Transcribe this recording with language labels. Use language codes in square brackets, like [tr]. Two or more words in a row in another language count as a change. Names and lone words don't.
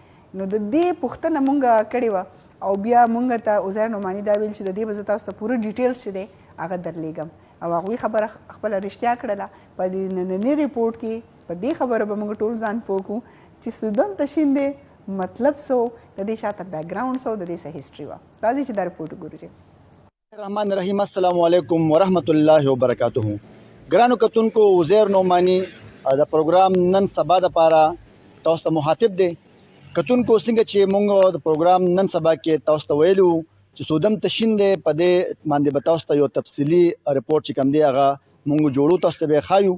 [ps] نو د دې پوښتنه مونږ کړې وه او بیا مونږ ته عزیر نعماني دا ویل چې د دې به زه تاسو ته پوره ډیټیلز چې دی هغه درلیږم او هغوی خبره خپله رښتیا کړله. په دې ننني ریپورټ کې په دې خبره به مونږ ټول ځان پوه کړو چې سودم تشین دی مطلب څه و، د دې شاته بیک ګراوند څه و، د دې څه هسټري وه. راځئ چې دا ریپورټ وګورو. چې [ar] الرحمن الرحیم السلام علیکم ورحمۃ اللہ وبرکاتہ. [ps] ګرانو کتونکو عزیر نعماني د پروګرام نن سبا دپاره تاسو ته مخاطب دی. کتونکو څنګه چې موږ د پروګرام نن سبا کې تاسو ته ویلو چې سودم تشین دی، په دې باندې به تاسو ته یو تفصیلي ریپورټ چې کوم دی هغه موږ جوړو، تاسو ته به یې ښایو.